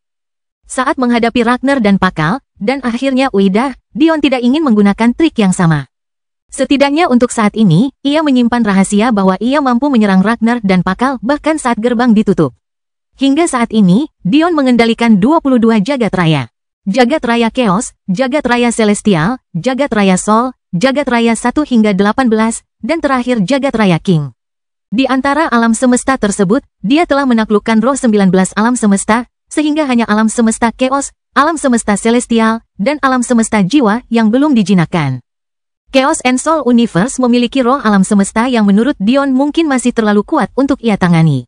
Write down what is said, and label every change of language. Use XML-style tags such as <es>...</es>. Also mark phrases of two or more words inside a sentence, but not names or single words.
<id>Saat menghadapi Ragnar dan Pakal, dan akhirnya Uida, Dion tidak ingin menggunakan trik yang sama. Setidaknya untuk saat ini, ia menyimpan rahasia bahwa ia mampu menyerang Ragnar dan Pakal bahkan saat gerbang ditutup. Hingga saat ini, Dion mengendalikan 22 jagat raya. Jagat raya Chaos, jagat raya Celestial, jagat raya Soul, jagat raya 1 hingga 18, dan terakhir jagat raya King. Di antara alam semesta tersebut, dia telah menaklukkan roh 19 alam semesta, sehingga hanya alam semesta Chaos, alam semesta Celestial, dan alam semesta jiwa yang belum dijinakkan.</id> <en>Chaos and Soul Universe</en> <id>memiliki roh alam semesta yang menurut Dion mungkin masih terlalu kuat untuk ia tangani.</id>